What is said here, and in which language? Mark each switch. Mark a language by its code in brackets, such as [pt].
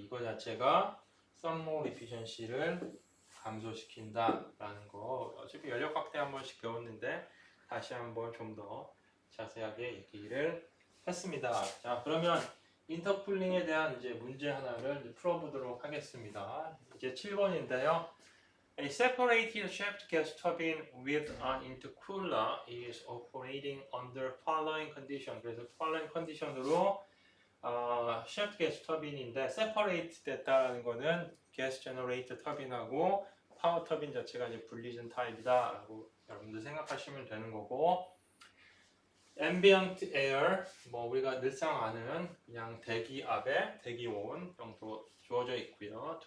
[ko] 이거 자체가 thermal efficiency를 감소시킨다라는 거. 어차피 연력 확대 한 번씩 배웠는데 다시 한번 좀 더 자세하게 얘기를 했습니다. 자, 그러면 인터쿨링에 대한 이제 문제 하나를 이제 풀어보도록 하겠습니다. 이제 7번인데요. [en] A separated shaft gas turbine with an intercooler is operating under following condition. [ko] 그래서 following condition으로 shaft gas 터빈인데 separate 됐다는 거는 gas generator 터빈하고 파워 터빈 자체가 이제 분리된 타입이다라고 여러분들 생각하시면 되는 거고, ambient air 뭐 우리가 늘상 아는 그냥 대기압에 대기온 정도 주어져 있고요.